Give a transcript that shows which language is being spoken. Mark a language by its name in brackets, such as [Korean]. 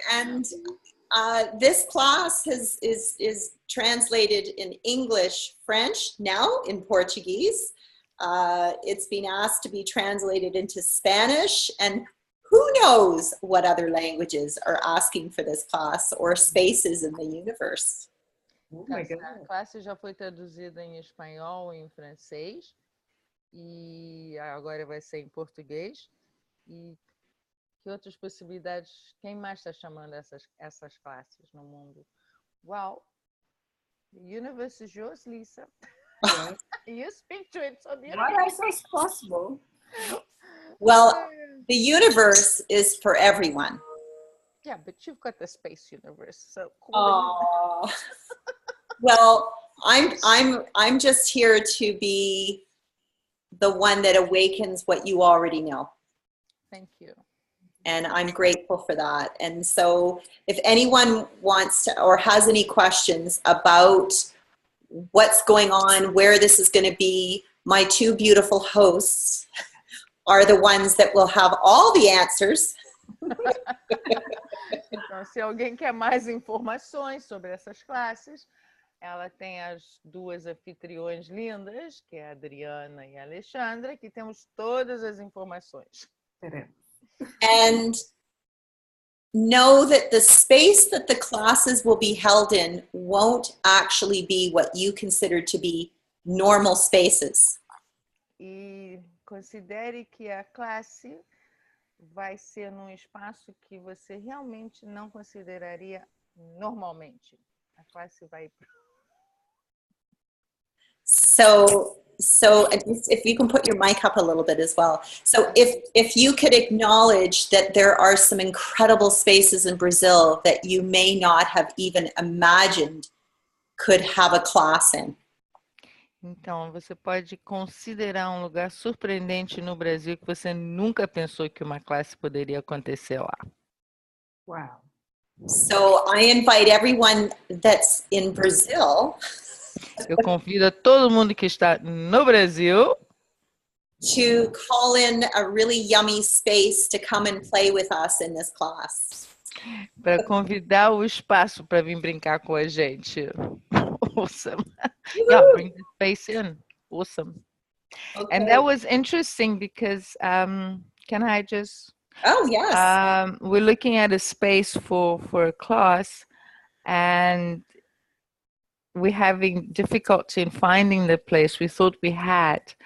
[English] And this class is translated in English, French, now in Portuguese. It's been asked to be translated into Spanish, and who knows what other languages are asking for this class, or spaces in the universe. Oh my God. [Portuguese] A classe já foi traduzida em espanhol e em francês, e agora vai ser em português. E que outras possibilidades? Quem mais está chamando essas classes no mundo? [English] Well, the universe is yours, Lisa. Yeah. You speak to it, so the What else is possible? Well, the universe is for everyone. Yeah, but you've got the space universe, so cool. Oh. Well, I'm just here to be the one that awakens what you already know. Thank you. And I'm grateful for that. And so if anyone wants to or has any questions about what's going on, where this is going to be, my two beautiful hosts are the ones that will have all the answers. [Portuguese] Então, se alguém quer mais informações sobre essas classes, ela tem as duas anfitriões lindas, que é a Adriana e a Alexandra, que temos todas as informações. [English] And know that the space that the classes will be held in won't actually be what you consider to be normal spaces. [Portuguese] E considere que a classe vai ser num espaço que você realmente não consideraria normalmente. A classe vai [English] So if you can put your mic up a little bit as well. So if you could acknowledge that there are some incredible spaces in Brazil that you may not have even imagined could have a class in. [Portuguese] Então, você pode considerar um lugar surpreendente no Brasil que você nunca pensou que uma classe poderia acontecer lá. [English] Wow. So I invite everyone that's in Brazil [Portuguese] Eu convido a todo mundo que está no Brasil [English] to call in a really yummy space to come and play with us in this class. [Portuguese] para convidar o espaço para vir brincar com a gente. [English] Awesome. Yeah, bring the space in. Awesome. Okay. And that was interesting because, can I just? Oh, yes. We're looking at a space for a class, and we're having difficulty in finding the place we thought we had.